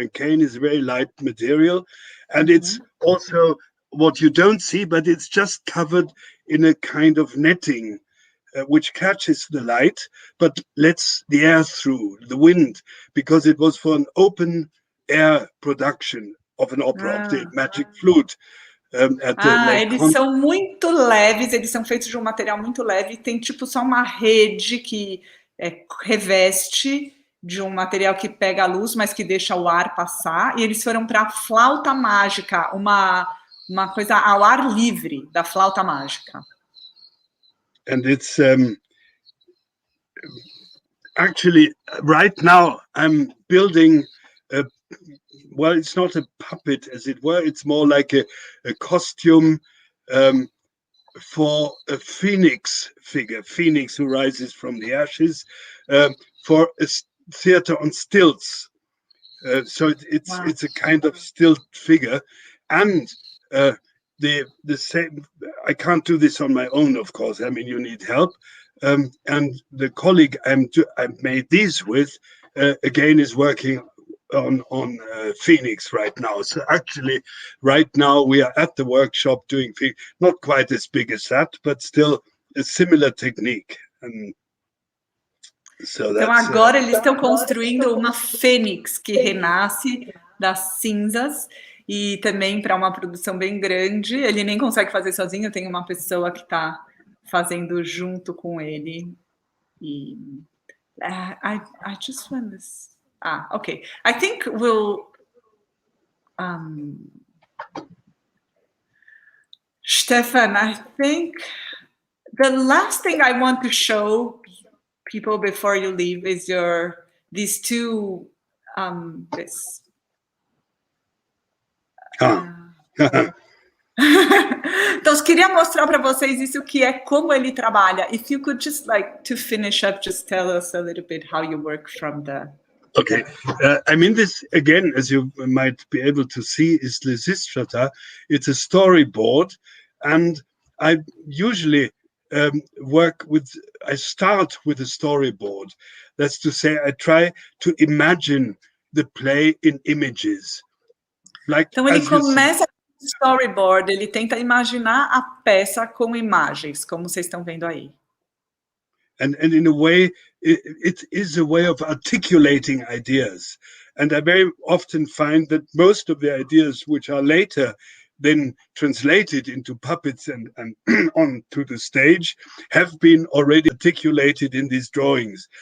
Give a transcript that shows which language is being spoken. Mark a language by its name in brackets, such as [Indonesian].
[English] And cane is a very light material. And it's also what you don't see, but it's just covered in a kind of netting, which catches the light, but lets the air through, the wind, because it was for an open air production of an opera, of the Magic Flute. [Portuguese] Eles são muito leves, eles são feitos de um material muito leve, tem tipo só uma rede que reveste de um material que pega a luz, mas que deixa o ar passar, e eles foram para a flauta mágica, uma coisa ao ar livre da flauta mágica. [English] And it's actually, right now I'm building well, it's not a puppet, as it were. It's more like a costume for a phoenix figure, phoenix who rises from the ashes, for a theater on stilts. So it's a kind of stilt figure, and the same. I can't do this on my own, of course. I mean, you need help. And the colleague I've made these with, again, is working on Phoenix right now. So actually, right now we are at the workshop doing Phoenix, not quite as big as that, but still a similar technique. And so [Portuguese] então agora eles estão construindo uma fênix que renasce das cinzas, e também para uma produção bem grande. Ele nem consegue fazer sozinho, tem uma pessoa que está fazendo junto com ele. [English] E I just want this. Okay. I think we'll Stefan, I think the last thing I want to show people before you leave is these two this. [Portuguese] Então, eu queria mostrar para vocês isso, que é como ele trabalha. [English] If you could just like to finish up, just tell us a little bit how you work from the. Okay, I mean, this again, as you might be able to see, is Lysistrata. It's a storyboard, and I usually I start with a storyboard. That's to say, I try to imagine the play in images. [Portuguese] Então ele começa com storyboard, ele tenta imaginar a peça com imagens, como vocês estão vendo aí. [English] And in a way, it is a way of articulating ideas. And I very often find that most of the ideas which are later then translated into puppets and onto the stage have been already articulated in these drawings.